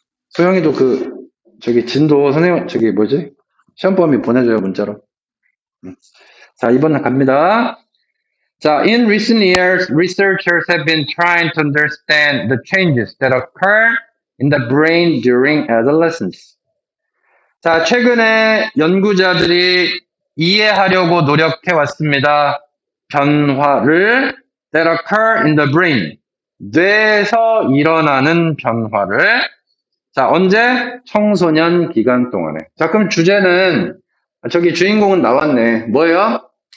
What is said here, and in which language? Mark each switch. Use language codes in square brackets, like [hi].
[ko] 소영이도 저기 진도 선생님, 저기 뭐지? 시험범위 보내줘요, 문자로. 자, 2번 갑니다. [en] 자, in recent years, researchers have been trying to understand the changes that occur in the brain during adolescence. [ko] 자, 최근에 연구자들이 이해하려고 노력해 왔습니다. 변화를 [en] that occur in the brain. [ko] 뇌에서 일어나는 변화를. 자, 언제? 청소년 기간 동안에. 자, 그럼 주제는, 저기 주인공은 나왔네. 뭐예요?